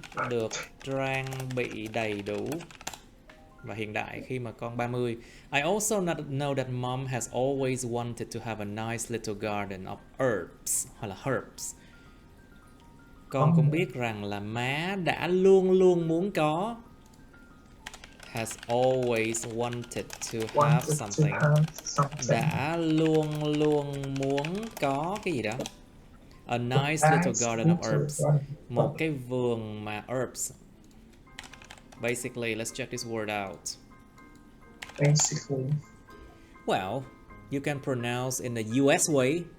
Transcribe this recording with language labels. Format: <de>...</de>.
<vi>Được trang bị đầy đủ và hiện đại khi mà con 30.</vi> <en>I also know that mom has always wanted to have a nice little garden of herbs</en> <vi>hoặc là</vi> <en>herbs.</en> <vi>Con cũng biết rằng là má đã luôn luôn muốn có,</vi> <en>has always wanted to have something.</en> <vi>Đã luôn luôn muốn có cái gì đó.</vi> <en>A nice little garden of herbs.</en> <vi>Một cái vườn mà</vi> <en>herbs. Basically, let's check this word out. Basically. Well, you can pronounce in the US way.</en>